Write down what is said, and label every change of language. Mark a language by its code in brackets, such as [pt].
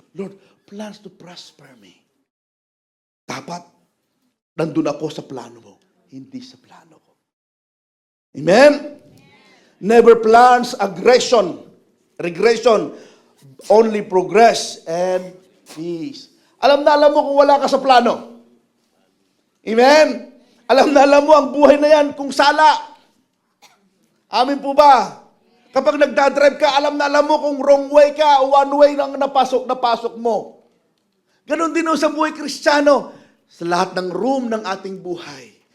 [en] Lord, plans to prosper me. [tl] Dapat, nandun ako sa plano mo, hindi sa plano ko. [en] Amen? Never plans regression, only progress and peace. [tl] Alam na alam mo kung wala ka sa plano. Amen? Alam na alam mo ang buhay na yan kung sala. Amin po ba? Kapag nagdadrive ka, alam na alam mo kung wrong way ka o one way lang napasok mo. Ganon din sa buhay Kristiyano. Sa lahat ng room ng ating buhay.